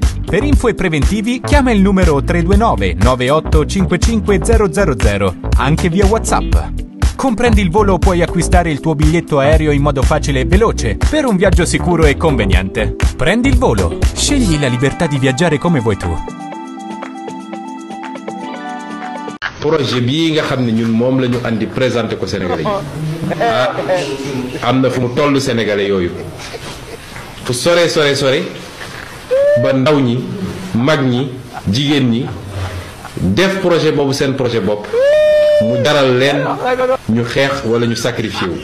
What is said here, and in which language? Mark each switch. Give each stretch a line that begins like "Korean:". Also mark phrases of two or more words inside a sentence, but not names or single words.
Italian: Per info e preventivi chiama il numero 329 9855 000, anche via WhatsApp. Comprendi il Volo, puoi acquistare il tuo biglietto aereo in modo facile e veloce per un viaggio sicuro e conveniente. Prendi il Volo, scegli la libertà di viaggiare come vuoi tu.
Wolof: projet bii nga xam ne ñun moom la ñu andi présenté ko Sénégalais yi am na fu mu toll Sénégalais yooyu fu sore ba ndaw ñi mag ñi jigéen ñi def projet boobu seen projet bopp mu daral leen ñu xeex wala ñu sacrifié wu.